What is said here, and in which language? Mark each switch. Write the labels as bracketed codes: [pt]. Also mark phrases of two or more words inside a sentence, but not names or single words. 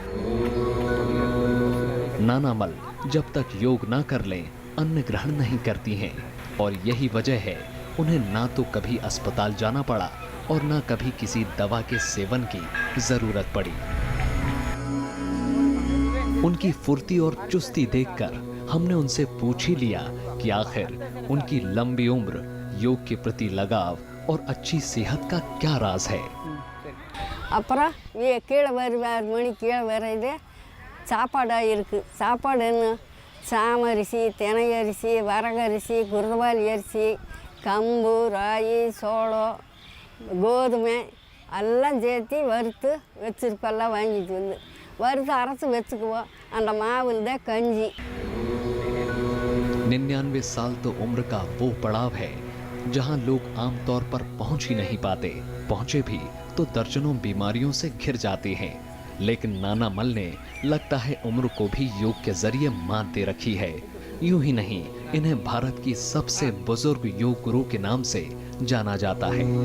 [hi] नानामल जब तक योग ना कर लें अन्न ग्रहण नहीं करती हैं और यही वजह है उन्हें ना तो कभी अस्पताल जाना पड़ा और ना कभी किसी दवा के सेवन की जरूरत पड़ी। उनकी फुर्ती और चुस्ती देखकर हमने उनसे पूछ ही लिया कि आखिर उनकी लंबी उम्र, योग के प्रति लगाव और अच्छी सेहत का क्या राज है। [ta] அப்புறம் கீழே வருவார் மணி கீழே வரையில சாப்பாடாக இருக்குது. சாப்பாடுன்னு சாமரிசி, தினையரிசி, வரகரிசி, குருவாலி அரிசி, கம்பு, ராகி, சோளம், கோதுமை எல்லாம் சேர்த்து வறுத்து வச்சுருக்கெல்லாம் வாங்கிட்டு வந்து வறுத்து அரைச்சி வச்சுக்குவோம். அந்த மாவில் தான் கஞ்சி। [hi] 99 साल तो उम्र का वो पड़ाव है जहां लोग आमतौर पर पहुंच ही नहीं पाते, पहुंचे भी तो दर्जनों बीमारियों से घिर जाती हैं। लेकिन नाना मल ने लगता है उम्र को भी योग के जरिए मात दे रखी है। यूं ही नहीं, इन्हें भारत की सबसे बुजुर्ग योग गुरु के नाम से जाना जाता है।